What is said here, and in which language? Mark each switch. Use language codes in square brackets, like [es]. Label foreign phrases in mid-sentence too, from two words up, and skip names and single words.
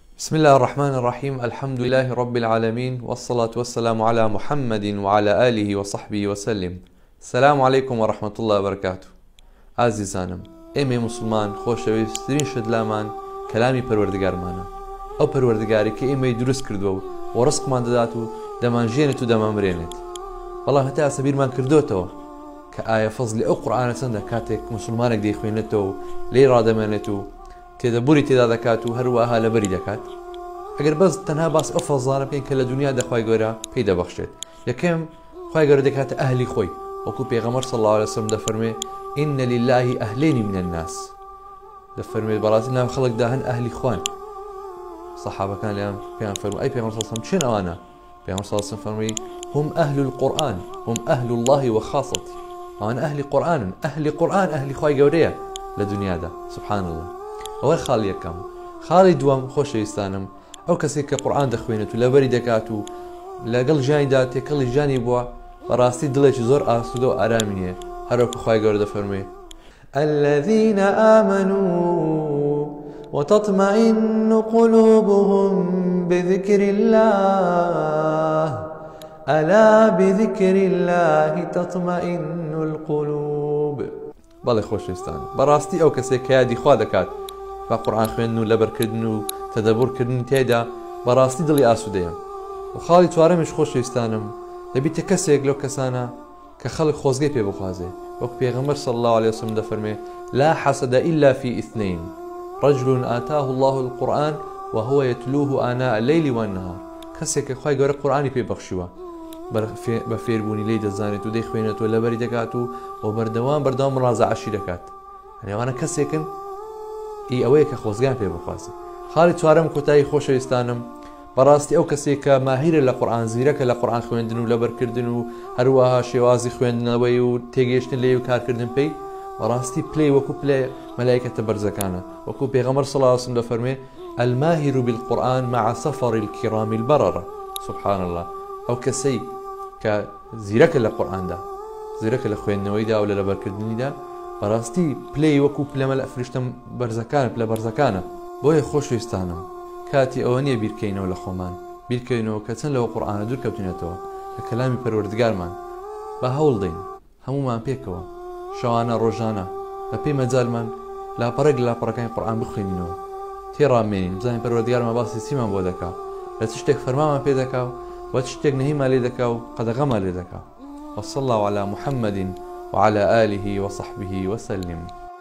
[ar] بسم الله الرحمن الرحيم. الحمد لله رب العالمين، والصلاة والسلام على محمد وعلى آله وصحبه وسلم. السلام عليكم ورحمة الله وبركاته. [ckb] عزیزانم، ئێمە مسلمان خۆشەویستترین شت لامان کەلامی پەروەردگارمانە، ئەو پەروەردگاری کە ئێمەی دروست کردووە و ڕزقمان دەدات و دەمانژێنێت و دەمانبرێنێت. بەڵام هەتا ئەسە بیرمان کردوتەوە کە ئایا فەزلی ئەو قورئانە چەندە کاتێک مسلمانێک دەیخوێنێتەوە و لێی ڕادەمێنێت و تێدەبووری تێدا دەکات و هەروەها لەبەری دەکات. ئەگەر بەس تەنها باس ئەو فەزانە بکەین کە لە دنیا دەخوای گەورە پێی دەبەخشێت. یەکەم خوای گەورە دەکاتە ئەهلی خۆی، وەکو پێغەمبەر [ar] صلی الله علیه وسلم [ckb] دەفەرمێ [ar] إن لله أهلين من الناس، [ckb] دەفەرمێت بەڕاستی ناو خەڵکدا هەن ئەهلی خوان. سەحابەکان لێیان پێیان فەرمووی ئەی پێغەمبەر [ar] صلی الله علیه وسلم [ckb] چێن ئەوانە؟ پێغەمبەر [ar] صلی الله علیه وسلم [ckb] فەرمووی [ar] هم أهل القرآن، هم أهل الله وخاصته. [ckb] ئەوان ئەهلی قورئانن، ئەهلی قورئان ئەهلی خوای گەورەیە لە دنیادا. [ar] سبحان الله. [ckb] ئەوە خاڵی یەکەم. خاڵی دووەم خۆشەویستانم، ئەو کەسێک کە قورئان دەخوێنێت و لەبەری دەکات و لەگەڵ ژیانیدا تێکەڵی ژیانی بووە، بەڕاستی دڵێکی زۆر ئاسوودە و ئارامی نییە، هەروەکو خوای گەورە دەفەرمێ [ar] الذين آمنوا وتطمئن قلوبهم بذكر الله ألا بذكر الله تطمئن القلوب. [ckb] بەڵێ خۆشەویستان، بەڕاستی ئەو کەسێک کە یادی خوا دەکات بە قورئان خوێندن و لەبەرکردن و تەدەبورکردن تێدا، بەڕاستی دڵی ئاسوودەیە. و خاڵی چوارەمیش خۆشەویستانم، دەبیتە کەسێک لەو کەسانە کە خەڵک خۆزگەی پێ بخوازێ، وەکو پێغەمبەر [ar] صلی الله عليه وسلم [ckb] دەفەرمێ [ar] لا حسد إلا في اثنين، رجل آتاه الله القرآن وهو يتلوه آناء الليل والنهار. [ckb] کەسێک کە خوای گەورە قورئانی پێ بەخشیوە، بە فێربوونی لێی دەزانێت و دەیخوێنێت و لەبەری دەکات و بەردەوام ڕازەعەشی دەکات. ئەوانە کەسێکن ئەوەیە کە خۆزگیان پێ بخوازێ. خاڵی چوارەم کۆتایی خۆشەویستانم، بەڕاستی ئەو کەسێک کە ماهیرە لە قورئان، زیرەکە لە قورئان خوێندن و لەبەرکردن و هەروەها شێوازی خوێندنەوەی و تێگەیشتن لێ و کارکردن پێی، بەڕاستی پلەی وەکو پلەی مەلایکەتە بەرزەکانە، وەکو پێغەمبەر [ar] صلی الله علیه وسلم [ckb] دەفەرمێ [ar] الماهر بالقرآن مع سفر الكرام البررة. سبحان الله. [ckb] ئەو کەسەی کە زیرەکە لە قورئاندا، زیرەکە لە خوێندنەوەیدا و لە لەبەرکردنیدا، بەڕاستی پلەی وەکو پلە فریشتە بەرزەکانە، پلە بەرزەکانە. بۆیە خۆشەویستانم، کاتی ئەوە نییە بیرکەینەوە لە خۆمان، بیرکەینەوە کە چەند لەوە قورئانە دوور کەوتونێتەوە لە کەلامی پەروەردگارمان. بە هەوڵ دەین هەمومان پێکەوە شەوانە ڕۆژانە بە پێی مەجالمان لاپەڕێک لە لاپەڕەکانی قورئان بخوێنینەوە، تێڕامێنین، بزانین پەروەردگارمان باسی چیمان بۆ دەکا، لە چ شتێک فەرمانمان پێ دەکا و چ شتێک نەهیمان لێ دەکا و قەدەغەمان لێ دەکا. [ar] وصلى الله على محمد وعلى آله وصحبه وسلم.